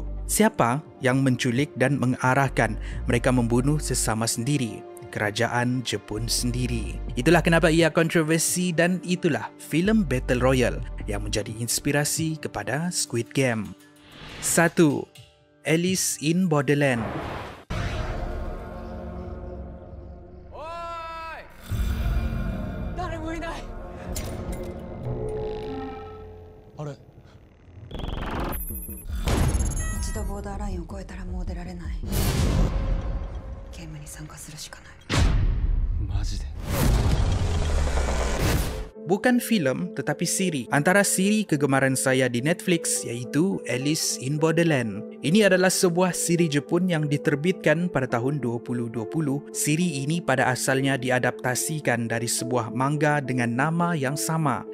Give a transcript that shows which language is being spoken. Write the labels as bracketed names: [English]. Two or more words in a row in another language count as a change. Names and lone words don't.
[Malay] Siapa yang menculik dan mengarahkan mereka membunuh sesama sendiri? Kerajaan Jepun sendiri. Itulah kenapa ia kontroversi dan itulah filem Battle Royale yang menjadi inspirasi kepada Squid Game. 1. Alice in Borderland. [Japanese] Oi! 誰もいない。あれ？一度ボーダーラインを越えたらもう出られない。ゲームに参加するしかない。マジで。 [Malay] Bukan filem tetapi siri. Antara siri kegemaran saya di Netflix iaitu Alice in Borderland. Ini adalah sebuah siri Jepun yang diterbitkan pada tahun 2020. Siri ini pada asalnya diadaptasikan dari sebuah manga dengan nama yang sama.